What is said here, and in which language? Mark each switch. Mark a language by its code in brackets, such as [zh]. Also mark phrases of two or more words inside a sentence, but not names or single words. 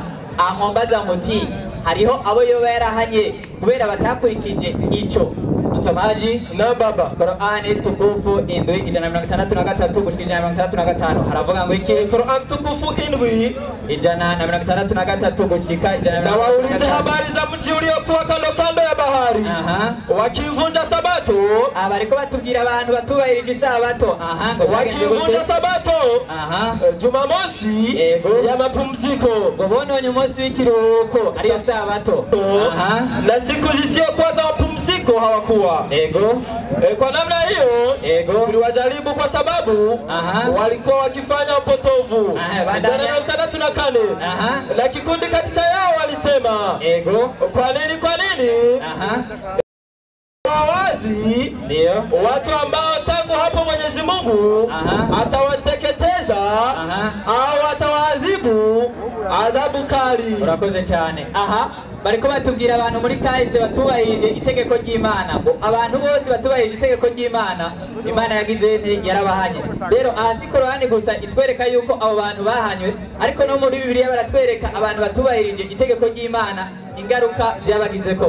[rn] Ahombaza muti hariho abo yoba yarahanye kubera batakurikije ico. Musomaji na baba Korani tukufu indwi 163 gushika 165 haravuga ngo iki? Korani tukufu indwi 163 gushika 165. [sw] Na waulize habari za mji uliokuwa kando ya bahari wakivunja sabato. [rn] Bariko batubwira abantu batubahirije isabato. [sw] Wakivunja sabato Jumamosi ya mapumziko, [rn] ngo bononye umunsi w'ikiruhuko ariyo sabato. [sw] Na siku zisizokuwa za mapumziko hawakuwa. Kwa namna hiyo tuliwajaribu kwa sababu walikuwa wakifanya upotovu. 164 na kikundi katika yao walisema kwa nini wazi watu ambao tangu hapo Mwenyezi Mungu atawateketeza au atawaadhibu adhabu kali. [rn] Urakoze cyane. Bariko batubwira abantu muri kahise batubahirije itegeko ry'Imana, ngo abantu bose batubahirije itegeko ry'Imana Imana yagize yarabahanye. Rero si Korani gusa itwereka yuko abo bantu bahanywe, ariko no muri Bibiliya baratwereka abantu batubahirije itegeko ry'Imana ingaruka byabagizeko.